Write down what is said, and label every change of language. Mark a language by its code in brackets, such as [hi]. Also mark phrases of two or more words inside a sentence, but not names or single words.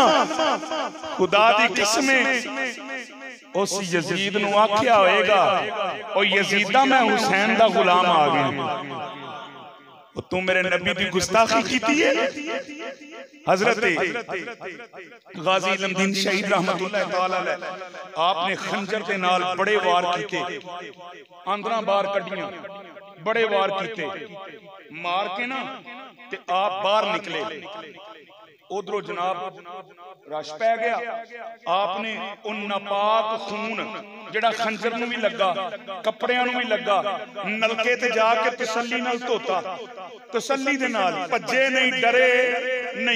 [pa] خدا دی قسمیں اس یزید نوں آکھیا ہوئے گا او یزیدا میں حسین دا غلام آ گیا، تو میرے نبی دی گستاخی کیتی ہے. حضرت غازی علم الدین شہید [ar] رحمة الله تعالى عليه [pa] آپنے خنجر کے نال بڑے وار کیتے، آندراں باہر کڈھیاں، بڑے وار کیتے، مار کے نا تے آپ باہر نکلے. ادھروں جناب رش پے گیا، آپنے ان ناپاک خون جیہڑا خنجر نوں بھی لگا، کپڑیاں نوں بھی لگا، نلکے تے جاکے تسلی نال دھوتا، تسلی دے نال بھجے نہیں، ڈرے نہیں.